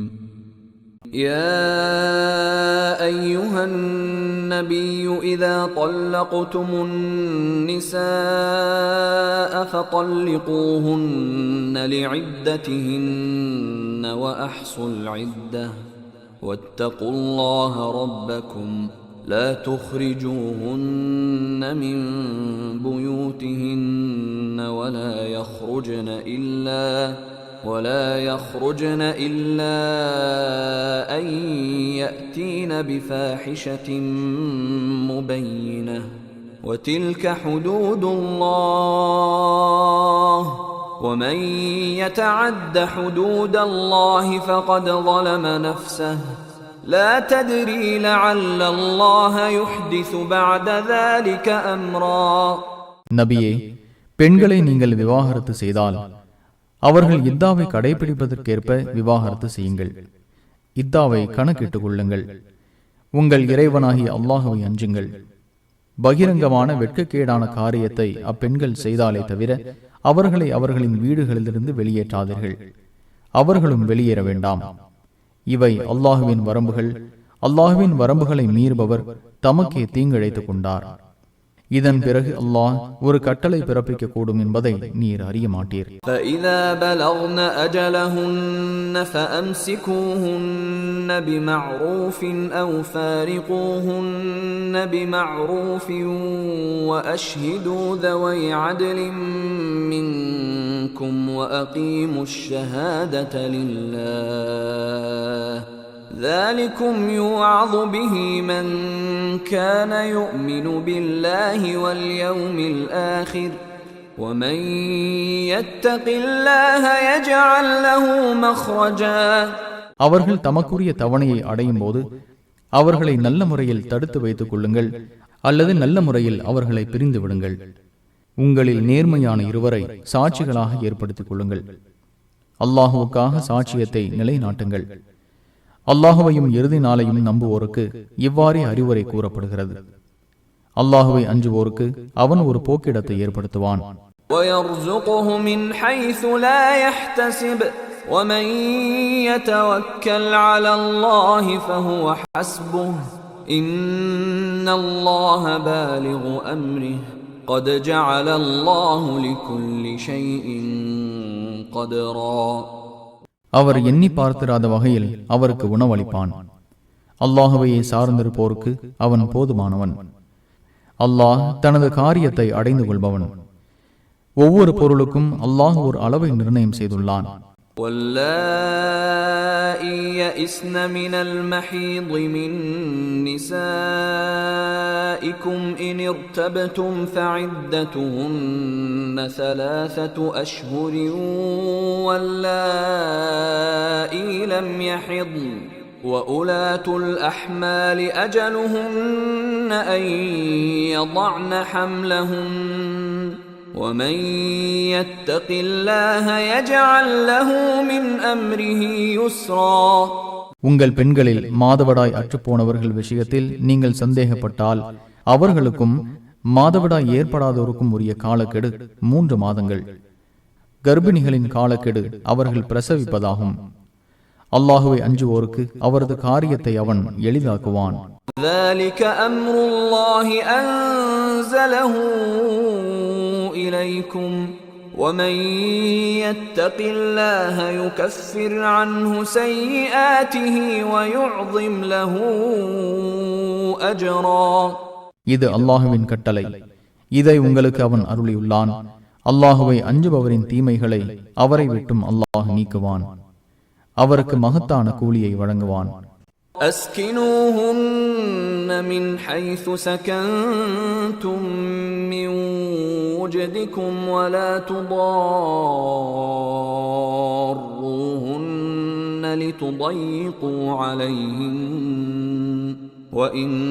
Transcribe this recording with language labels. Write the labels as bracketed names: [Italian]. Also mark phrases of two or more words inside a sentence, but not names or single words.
[Arabic] يا أيها النبي إذا طلقتم النساء فطلقوهن لعدتهن وأحصوا العدة واتقوا الله ربكم لا تخرجوهن من بيوتهن ولا يخرجن إلا أن يأتين بفاحشة مبينة وتلك حدود الله ومن يتعد حدود الله فقد ظلم نفسه لا تدري لعل الله يحدث بعد ذلك أمرا. [Tamil] நபியே, பெண்களை நீங்கள் விவாகரத்து செய்தால் அவர்கள் இத்தாவை கடைபிடிப்பதற்கேற்ப விவாகரத்து செய்யுங்கள். இத்தாவை கணக்கிட்டுக் கொள்ளுங்கள். உங்கள் இறைவனாகிய அல்லாஹுவை அஞ்சுங்கள். பகிரங்கமான வெட்கக்கேடான காரியத்தை அப்பெண்கள் செய்தாலே தவிர அவர்களை அவர்களின் வீடுகளிலிருந்து வெளியேற்றாதீர்கள். அவர்களும் வெளியேற வேண்டாம். இவை அல்லாஹுவின் வரம்புகள். அல்லாஹுவின் வரம்புகளை மீறுபவர் தமக்கே தீங்கிழைத்துக் கொண்டார். இதன் பிறகு அல்லாஹ் ஒரு கட்டளை பிறப்பிக்க கூடும் என்பதை நீர் அறிய மாட்டீர். [Arabic] فَإِذَا بَلَغْنَ أَجَلَهُنَّ فَأَمْسِكُوهُنَّ بِمَعْرُوفٍ أَوْ فَارِقُوهُنَّ بِمَعْرُوفٍ وَأَشْهِدُوا ذَوَيْ عَدْلٍ مِّنكُمْ وَأَقِيمُوا الشَّهَادَةَ لِلَّهِ ذلكم يوعظ به من كان يؤمن بالله واليوم الآخر ومن يتق الله يجعل له مخرجا. [Tamil] அவர்கள் தமக்குரிய தவணையை அடையும் போது அவர்களை நல்ல முறையில் தடுத்து வைத்துக் கொள்ளுங்கள், அல்லது நல்ல முறையில் அவர்களை பிரிந்து விடுங்கள். உங்களில் நேர்மையான இருவரை சாட்சிகளாக ஏற்படுத்திக் கொள்ளுங்கள். அல்லாஹுவுக்காக சாட்சியத்தை நிலைநாட்டுங்கள். அல்லாஹுவையும் இறுதி நாளையும் நம்புவோருக்கு இவ்வாறே அறிவுரை கூறப்படுகிறது. அல்லாஹுவை அஞ்சுவோருக்கு அவன் ஒரு போக்கிடத்தை ஏற்படுத்துவான். [Arabic] وَيَرْزُقْهُ مِنْ حَيْثُ لَا يَحْتَسِبُ وَمَنْ يَتَوَكَّلْ عَلَى اللَّهِ فَهُوَ حَسْبُهُ إِنَّ اللَّهَ بَالِغُ أَمْرِهِ قَدْ جَعَلَ اللَّهُ لِكُلِّ شَيْءٍ قَدْرًا. [Tamil] அவர் எண்ணி பார்த்திராத வகையில் அவருக்கு உணவளிப்பான். அல்லாஹுவையே சார்ந்திருப்போருக்கு அவன் போதுமானவன். அல்லாஹ் தனது காரியத்தை அடைந்து கொள்பவன். ஒவ்வொரு பொருளுக்கும் அல்லாஹ் ஒரு அளவை நிர்ணயம் செய்துள்ளான். [Arabic] واللائي يئسن من المحيض من نسائكم إن ارتبتم فعدتهن 3 أشهر واللائي لم يحضن وأولاة الأحمال أجلهن أن يضعن حملهن ومن يتق الله يجعل له من أمره يسرا. [Tamil] உங்கள் பெண்களில் மாதவிடாய் அற்றுப்போனவர்கள் விஷயத்தில் நீங்கள் சந்தேகப்பட்டால் அவர்களுக்கும் மாதவிடாய் ஏற்படாதோருக்கும் உரிய காலக்கெடு 3 மாதங்கள். கர்ப்பிணிகளின் காலக்கெடு அவர்கள் பிரசவிப்பதாகும். அல்லாஹுவை அஞ்சுவோருக்கு அவரது காரியத்தை அவன் எளிதாக்குவான். [Arabic] ذلك أمر الله أنزله إليكم ومن يتق الله يكفر عنه سيئاته ويعظم له أجرا. [Tamil] இது அல்லாஹுவின் கட்டளை. இதை உங்களுக்கு அவன் அருளியுள்ளான். அல்லாஹுவை அஞ்சுபவரின் தீமைகளை அவரை விட்டும் அல்லாஹ் நீக்குவான். அவருக்கு மகத்தான கூலியை வழங்குவான். [Arabic] أسكنوهن من حيث سكنتم من وجدكم ولا تضاروهن لتضيقوا عليهن وإن